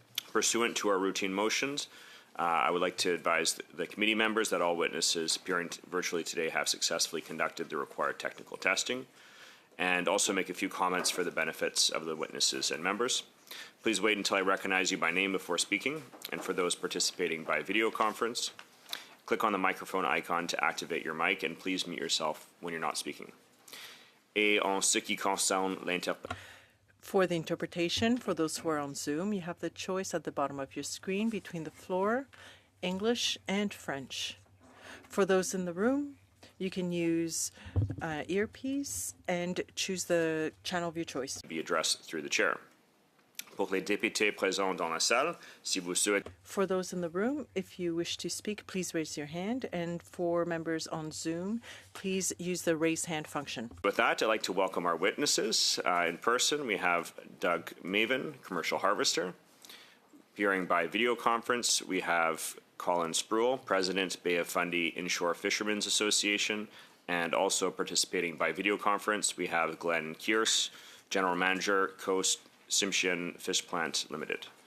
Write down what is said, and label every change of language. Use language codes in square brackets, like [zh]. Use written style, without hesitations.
[en] Pursuant to our routine motions, I would like to advise the committee members that all witnesses appearing virtually today have successfully conducted the required technical testing, and also make a few comments for the benefits of the witnesses and members. Please wait until I recognize you by name before speaking, and for those participating by video conference, click on the microphone icon to activate your mic, and please mute yourself when you're not speaking. [fr] Et en ce qui concerne l'interprétation. [en] For the interpretation, for those who are on Zoom, you have the choice at the bottom of your screen between the floor, English, and French. For those in the room, you can use earpiece and choose the channel of your choice. Be addressed through the chair. [fr] Pour les députés présents dans la salle, si vous souhaitez. [en] For those in the room, if you wish to speak, please raise your hand. And for members on Zoom, please use the raise hand function. With that, I'd like to welcome our witnesses. In person, we have Doug Maven, commercial harvester. Appearing by video conference, we have Colin Spruill, President, Bay of Fundy Inshore Fishermen's Association, and also participating by video conference, we have Glenn Kearse, General Manager, Coast Tsimshian Fish Plant Limited.